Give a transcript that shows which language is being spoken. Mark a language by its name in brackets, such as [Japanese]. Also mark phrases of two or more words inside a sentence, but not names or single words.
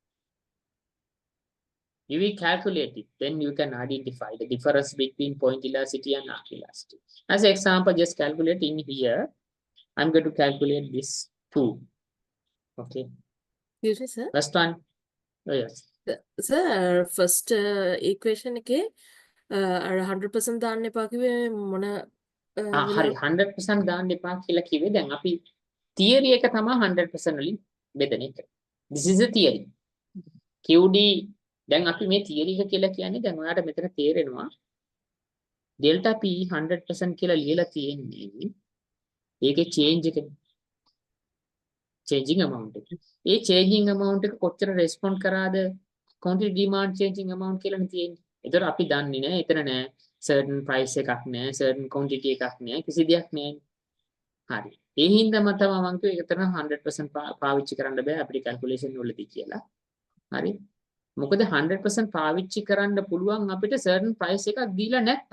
[English] You will calculate it, then you can identify the difference between point elasticity and arc elasticity. As an example, just calculate in here. I'm going to calculate this 2. Okay. Excuse me, sir. First one. Oh, yes. [Sinhala] Sir, [English] first equation [Sinhala] එකේ 100% දාන්න එපා කිව්වේ මොන හරි 100% දාන්න එපා කියලා කිව්වේ දැන් අපි තියරි එක තමයි 100% වලින් බෙදන එක. [English] This is a theory. [Sinhala] QD දැන් අපි මේ තියරි එක කියලා කියන්නේ දැන් ඔයාලට මෙතන තේරෙනවා [English] delta P [Sinhala] 100% කියලා ලියලා තියෙන්නේ ඒකේ change එක [English] changing amount [Sinhala] එක. ඒ [English] changing amount [Sinhala] එක කොච්චර respond කරාද [English] quantity demand changing amount [Sinhala] කියලානේ තියෙන්නේ. ඒතර අපි දන්නේ නැහැ එතන නෑ [English] certain price [Sinhala] එකක් නෑ [English] certain quantity [Sinhala] එකක් නෑ කිසි දෙයක් නෑ. හරි. ඒ හින්දාම තමයි මම කිව්වේ ඒක තරම් 100% පාවිච්චි කරන්න බෑ අපිට calculation වලදී කියලා. හරි. මොකද 100% පාවිච්චි කරන්න පුළුවන් අපිට [English] certain price [Sinhala] එකක් දීලා නැත්තම්.